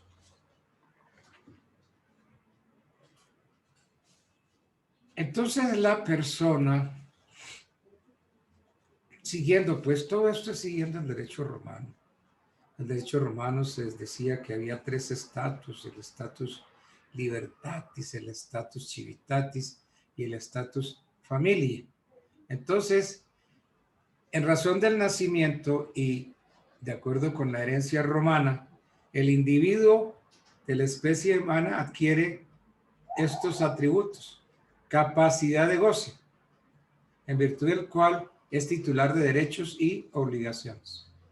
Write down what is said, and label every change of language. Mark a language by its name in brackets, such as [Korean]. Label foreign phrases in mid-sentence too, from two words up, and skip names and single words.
[Spanish] Entonces la persona, siguiendo, pues todo esto es siguiendo el derecho romano. El derecho romano se decía que había tres estatus: el [Latin] status libertatis, [Spanish] el [Latin] status civitatis [Spanish] y el [Latin] status familiae. [Spanish] Entonces, en razón del nacimiento y de acuerdo con la herencia romana, el individuo de la especie humana adquiere estos atributos: capacidad de goce, en virtud del cual es titular de derechos y obligaciones.